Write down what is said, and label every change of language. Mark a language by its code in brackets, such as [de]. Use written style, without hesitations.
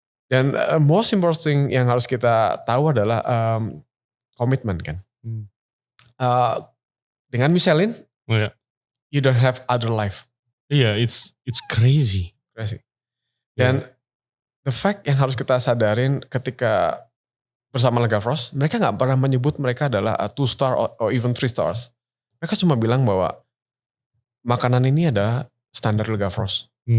[id] Dan most important yang harus kita tahu adalah komitmen kan. [en] Dengan Michelin, you don't have other life. Iya, it's crazy. [id] Dan [en] the fact [id] yang harus kita sadarin ketika bersama Le Gavroche, mereka nggak pernah menyebut mereka adalah 2 star [en] or even 3 stars. [id] Mereka cuma bilang bahwa makanan ini adalah standar Le Gavroche.